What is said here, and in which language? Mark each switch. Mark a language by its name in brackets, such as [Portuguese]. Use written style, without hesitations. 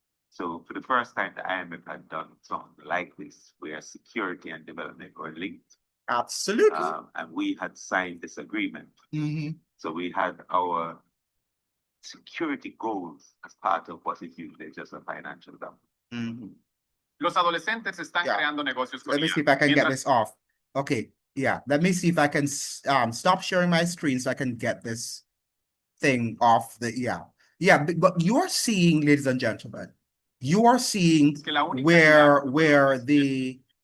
[English] So for the first time, the IMF had done something like this, where security and development were linked. Absolutely. And we had signed this agreement. So we had our security goals as part of what is usually just a financial government. [Spanish] Los adolescentes están creando negocios con [English] Let me see if I can get this off. Okay. Yeah, let me see if I can stop sharing my screen so I can get this thing off the, but you are seeing, ladies and gentlemen, you are seeing where the